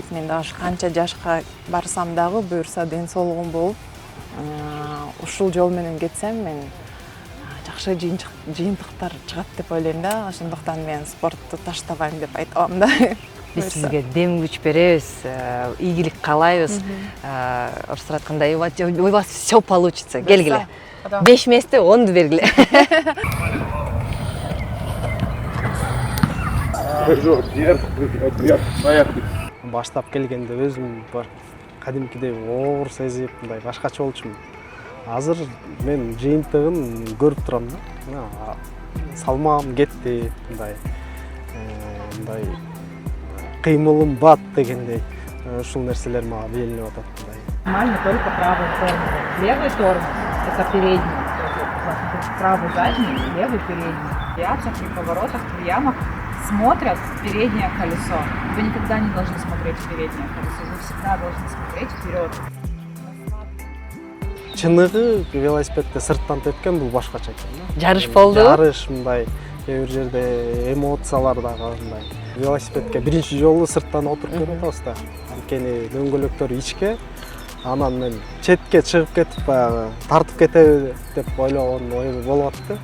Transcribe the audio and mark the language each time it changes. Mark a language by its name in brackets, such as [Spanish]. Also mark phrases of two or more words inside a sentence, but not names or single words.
[Kyrgyz] Мен дагы канча жашка барсам дагы буюрса ден соолугум болуп, ушул жол менен кетсем мен жакшы жыйынтыктар чыгат деп ойлойм да. Ошондуктан мен спортту таштабайм деп айта алам да. Биз сизге дем күч беребиз, ийгилик каалайбыз. Орустар айткандай, [Russian] у вас все получится. [Kyrgyz] Келгиле. 5 месте 10 бергиле. Баштап келгенде өзүм бар кадимкидей оор сезип, мындай башкача болчумун. Азыр мен жыйынтыгын көрүп турам да. Салмагым кетти, мындай кыймылым бат дегендей. Ушул нерселер мага белинип атат. [Russian] Нормально только правый тормоз. Левый тормоз – это передний. Правый задний, левый передний. Авиация при поворотах, при ямах смотрят в переднее колесо. Вы никогда не должны смотреть в переднее колесо. Вы всегда должны смотреть вперед. [Kyrgyz] Чыныгы велосипедте сырттан тепкен бул башкача экен. Жарыш болду. Жарыш мындай кээ бир жерде эмоциялар дагы мындай. Велосипедке биринчи жолу сырттан отуруп көрүп атабыз да. Анткени дөңгөлөктөр ичке, анан мен четке чыгып кетип баягы тартып кетеби деп ойлогон ой болуп атты.